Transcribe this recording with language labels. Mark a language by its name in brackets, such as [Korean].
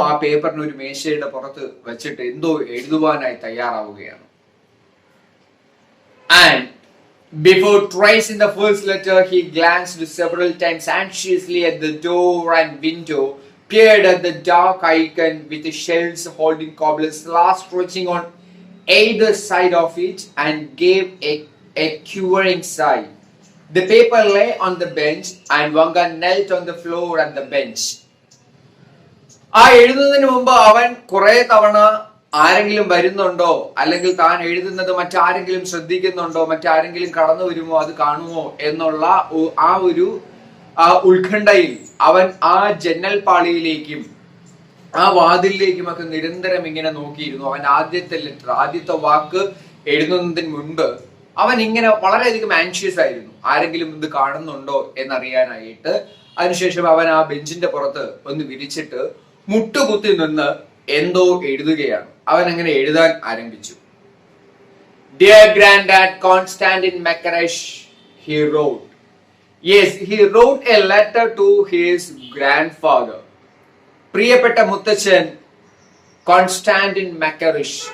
[Malayalam] ആ പേപ്പറിന് ഒരു മേശയുടെ പുറത്ത് വെച്ചിട്ട് എന്തോ എഴുതുവാനായി തയ്യാറാവുകയാണ്. [English] And before tracing the first letter, he glanced several times anxiously at the door and window, peered at the dark icon with the shells holding cobblers last stretching on either side of it, and gave a quivering sigh. The paper lay on the bench, and Vanka knelt on the floor at the bench. [Malayalam] ആ എഴുതുന്നതിന് മുമ്പ് അവൻ കുറെ തവണ ആരെങ്കിലും വരുന്നുണ്ടോ, അല്ലെങ്കിൽ താൻ എഴുതുന്നത് മറ്റാരെങ്കിലും ശ്രദ്ധിക്കുന്നുണ്ടോ, മറ്റാരെങ്കിലും കടന്നു വരുമോ, അത് കാണുമോ എന്നുള്ള ആ ഒരു ഉത്കണ്ഠയിൽ അവൻ ആ ജന്നൽ പാളിയിലേക്കും ആ വാതിലിലേക്കും ഒക്കെ നിരന്തരം ഇങ്ങനെ നോക്കിയിരുന്നു. അവൻ ആദ്യത്തെ വാക്ക് എഴുതുന്നതിന് മുൻപ് അവൻ ഇങ്ങനെ വളരെയധികം ആൻഷ്യസ് ആയിരുന്നു, ആരെങ്കിലും ഇത് കാണുന്നുണ്ടോ എന്നറിയാനായിട്ട്. അതിനുശേഷം അവൻ ആ ബെഞ്ചിന്റെ പുറത്ത് ഒന്ന് വിരിച്ചിട്ട് മുട്ടുകുത്തി നിന്ന് എന്തോ എഴുതുകയാണ്. അവൻ അങ്ങനെ എഴുതാൻ ആരംഭിച്ചു. [English] Dear Granddad Constantin Makaresh, he wrote, Yes, he wrote a letter to his grandfather. [Malayalam] പ്രിയപ്പെട്ട മുത്തച്ഛൻ കോൺസ്റ്റാന്റിൻ മക്കറിഷ്.